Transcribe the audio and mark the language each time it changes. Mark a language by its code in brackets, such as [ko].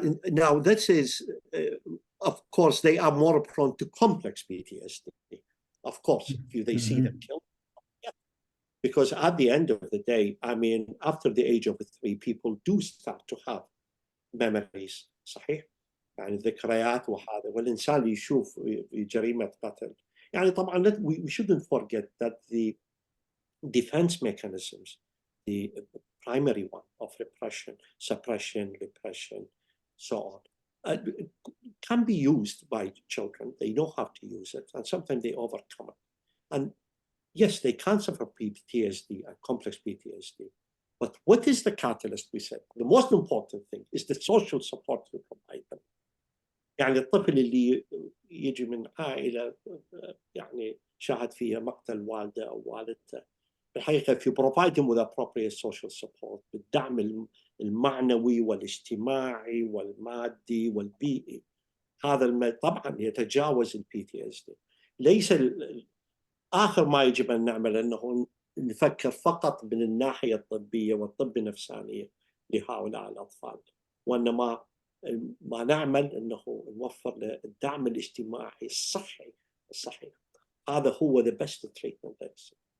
[en] Now this is of course they are more prone to complex PTSD. Of course, if they see them killed. Because at the end of the day, I mean, after the age of 3, people do start to have memories. [ar] صحيح؟ يعني ذكريات وهذا، والإنسان يشوف جريمة قتل. [en] يعني طبعا we shouldn't forget that the defense mechanisms, the primary one of repression, suppression, repression, so on, can be used by children. They know how to use it, and sometimes they overcome it. And yes, they can suffer PTSD and complex PTSD. But what is the catalyst? We said the most important thing is the social support we provide them. [ar] يعني الطفل اللي يجي من عائلة يعني شاهد فيها مقتل والده أو والدته، بالحقيقة [en] if you provide them with appropriate social support [ar] بالدعم المعنوي والاجتماعي والمادي والبيئي، هذا طبعا يتجاوز ال PTSD. ليس آخر ما يجب أن نعمل أنه نفكر فقط من الناحية الطبية والطب النفسانية لهؤلاء الأطفال، وإنما ما نعمل أنه نوفر الدعم الاجتماعي الصحي. هذا هو [en] the best treatment.